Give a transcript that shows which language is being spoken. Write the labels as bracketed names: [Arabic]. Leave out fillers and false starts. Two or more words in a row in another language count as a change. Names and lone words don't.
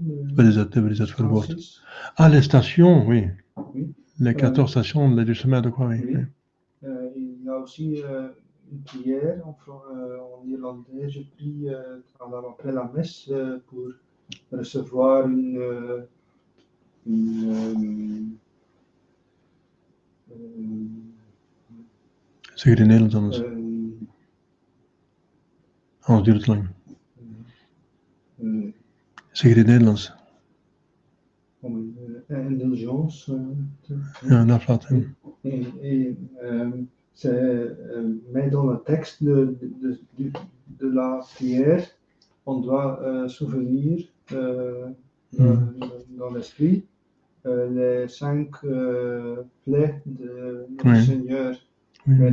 [French] Les étoiles mortes. Ah, les stations, oui. Oui. Les 14 stations du chemin de croix, oui. Oui. Il y a aussi une prière en irlandais. Je prie après la messe pour recevoir [Dutch] Zeg het in Nederlands anders. Anders duurt het lang. Zeg het in Nederlands. [French] Indulgence. [Dutch] Ja, een aflating. [French] Mais dans le texte de la prière, on doit souvenir dans l'esprit les 5 plaies de notre Oui. Seigneur. Oui, Mais